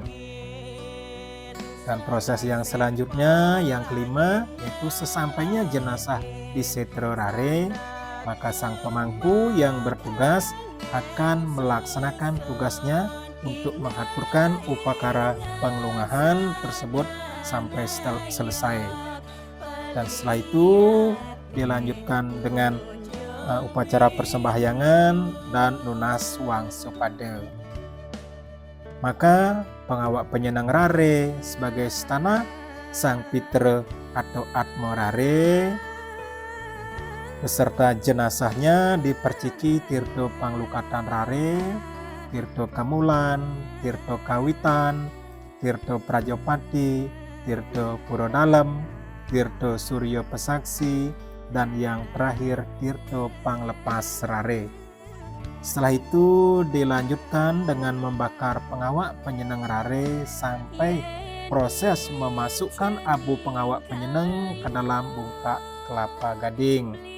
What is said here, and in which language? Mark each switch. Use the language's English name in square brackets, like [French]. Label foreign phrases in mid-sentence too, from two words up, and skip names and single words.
[Indonesian] Dan proses yang selanjutnya, yang kelima, yaitu sesampainya jenazah di setre rare, maka sang pemangku yang bertugas akan melaksanakan tugasnya untuk mengaturkan upacara pengelungahan tersebut sampai selesai. Dan setelah itu dilanjutkan dengan upacara persembahyangan dan [Balinese] lunas wang supade. [Indonesian] Maka [Balinese] pengawak penyenang rare [Indonesian] sebagai stana Sang Pitra atau Atma Rare beserta jenazahnya diperciki Tirto Panglukatan Rare, Tirto Kamulan, Tirto Kawitan, Tirto Prajopati, Tirto Purodalem, Tirto Suryo Pesaksi, dan yang terakhir Tirto Panglepas Rare. Setelah itu dilanjutkan dengan membakar [Balinese] pengawak penyenang rare [Indonesian] sampai proses memasukkan abu pengawak penyenang ke dalam bungkak kelapa gading.